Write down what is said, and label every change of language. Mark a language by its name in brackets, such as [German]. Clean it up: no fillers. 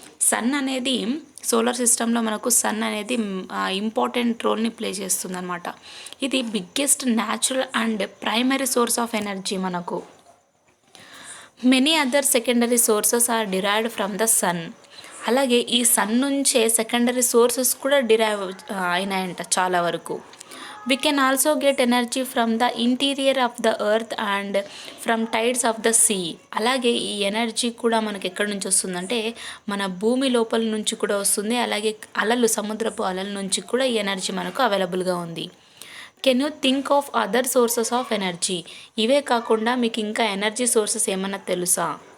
[Telugu] Sun అనేది solar సిస్టంలో మనకు సన్ అనేది ఇంపార్టెంట్ రోల్ని ప్లే చేస్తుందన్నమాట. [English] ఇది biggest natural and primary source of energy మనకు. Many other secondary sources are derived from the sun. [Telugu] అలాగే ఈ సన్ నుంచే సెకండరీ సోర్సెస్ కూడా డిరైవ్ అయినాయంట చాలా వరకు. [English] We can also get energy from the interior of the earth and from tides of the sea. [Telugu] అలాగే ఈ energy కూడా మనకి ఎక్కడి నుంచి వస్తుందంటే మన భూమి లోపల నుంచి కూడా వస్తుంది. అలాగే అలలు, సముద్రపు అలల నుంచి కూడా ఈ ఎనర్జీ మనకు అవైలబుల్గా ఉంది. [English] Can you think of other sources of energy? [Telugu] ఇవే కాకుండా మీకు ఇంకా ఎనర్జీ సోర్సెస్ ఏమన్నా తెలుసా?